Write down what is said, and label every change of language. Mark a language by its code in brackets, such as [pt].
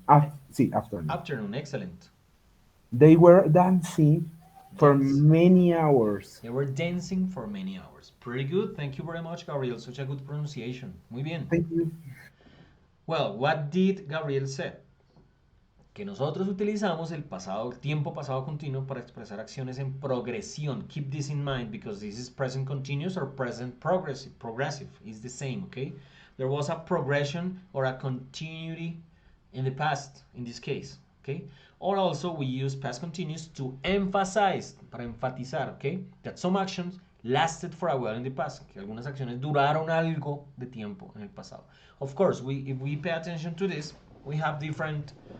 [en] Afternoon. Afternoon. Excellent. They were dancing for Dance. many hours. They were dancing for many hours. Pretty good. Thank you very much, Gabriel. Such a good pronunciation. Muy bien. Thank you. Well, what did Gabriel say? [es] Que nosotros utilizamos el tiempo pasado continuo para expresar acciones en progresión. [en] Keep this in mind because this is present continuous or present progressive. It's the same, okay? There was a progression or a continuity in the past, in this case, okay? Or also we use past continuous to emphasize, para enfatizar, okay? That some actions lasted for a while in the past, que algunas acciones duraron algo de tiempo en el pasado. Of course, if we pay attention to this, we have different